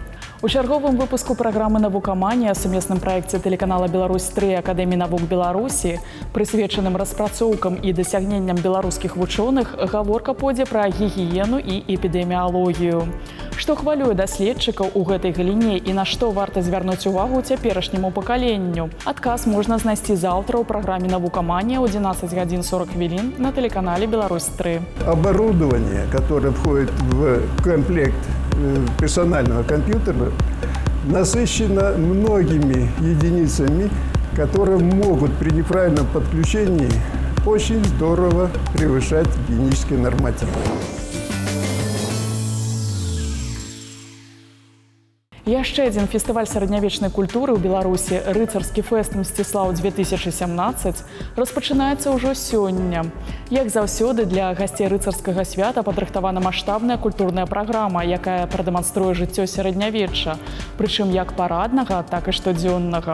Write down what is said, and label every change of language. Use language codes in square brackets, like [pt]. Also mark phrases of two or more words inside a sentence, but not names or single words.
[be] У чарговым выпуску праграмы «Навукаманія» сумесным праекце тэлеканала «Беларусь-3» Акадэміі навук Беларусі, прысвечаным распрацоўкам і дасягненням беларускіх вучоных, гаворка пойдзе пра гігіену і эпідэміялогію. Што хвалюе даследчыкаў у гэтай галіне і на што варта звярнуць увагу цяперашняму пакаленню? Адказ можна знайсці заўтра ў праграме «Навукаманія» ў 11:40 на телеканале «Беларусь-3». [ru] Оборудование, которое входит в комплект персонального компьютера, насыщено многими единицами, которые могут при неправильном подключении очень здорово превышать гигиенические нормативы. [be] Яшчэ адзін фестываль сярэднявечнай культуры ў Беларусі, рыцарскі фэст «Мсціслаў 2017», распачынаецца ўжо сёння. Як заўсёды, для гасцей рыцарскага свята падрыхтавана маштабная культурная праграма, якая прадэманструе жыццё сярэднявечча, прычым як параднага, так і штодзённага.